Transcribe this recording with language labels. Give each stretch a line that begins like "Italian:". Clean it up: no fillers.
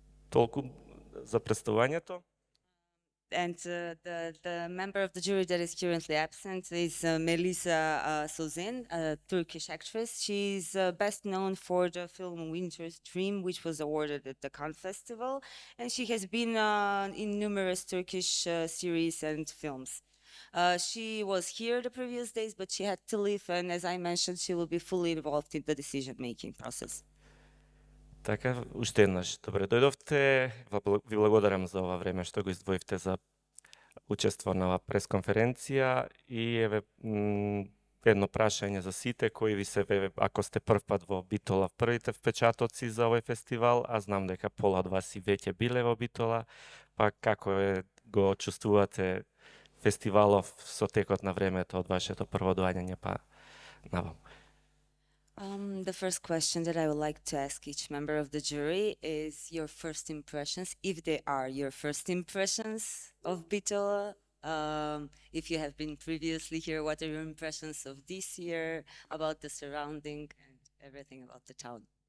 Macedonian: Толку за представувањето.
English: And the member of the jury that is currently absent is Melisa Sozen, a Turkish actress. She's best known for the film Winter's Dream, which was awarded at the Cannes Festival. And she has been in numerous Turkish series and films. She was here the previous days, but she had to leave. And as I mentioned, she will be fully involved in the decision-making process.
Macedonian: Така, уште еднаш, добре дојдовте. Ви благодарам за ова време што го издвоивте за учество на оваа пресконференција и еве едно прашање за сите кои ви се ако сте прв пат во Битола, првите впечатоци за овој фестивал, а знам дека пола од вас и веќе биле во Битола, па како го чувствувате фестивалов со текот на времето од вашето прво доаѓање па наваму?
English: The first question that I would like to ask each member of the jury is your first impressions, if they are your first impressions of Bitola. If you have been previously here, what are your impressions of this year, about the surrounding and everything about the town?